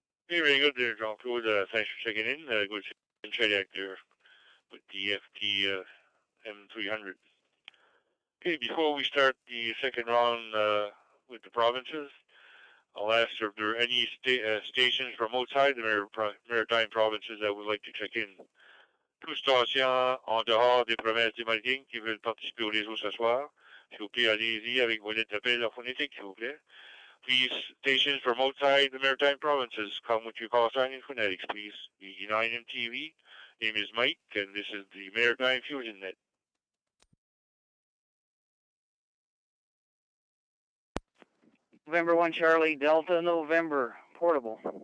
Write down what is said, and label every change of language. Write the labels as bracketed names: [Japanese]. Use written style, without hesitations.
[English] Hey, very good there, Jean-Claude. Thanks for checking in. Good in Chediac there with the FT M300. Okay, before we start the second round with the provinces, I'll ask if there are any stations from outside the maritime provinces that would like to check in. [French] Toutes stations en dehors des provinces des Maritimes qui veulent participer au réseau ce soir. S'il vous plaît, allez-y avec vos lettres d'appel phonétique, s'il vous plaît. [English] Please, stations from outside the maritime provinces, come with your call sign and phonetics, please. VE9MTV, name is Mike, and this is the Maritime Fusion Net. November 1 Charlie, Delta November, portable.